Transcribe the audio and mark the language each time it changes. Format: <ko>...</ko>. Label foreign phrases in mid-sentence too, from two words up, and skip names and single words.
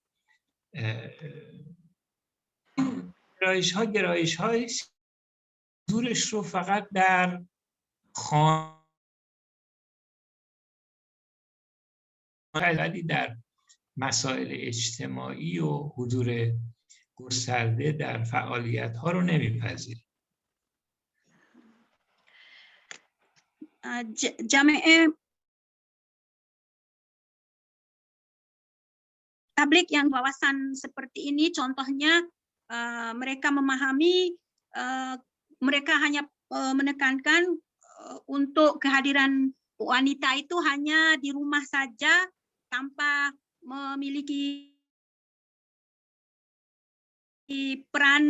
<fa>گرایش‌های حضورش رو فقط در خانه ولی در مسائل اجتماعی و حضور گسترده در فعالیت‌ها رو نمی‌پذیره.</fa> <id>Jami' Tabligh yang wawasan seperti ini contohnya mereka memahami mereka hanya menekankan untuk kehadiran wanita itu hanya di rumah saja tanpa memiliki peran.</id>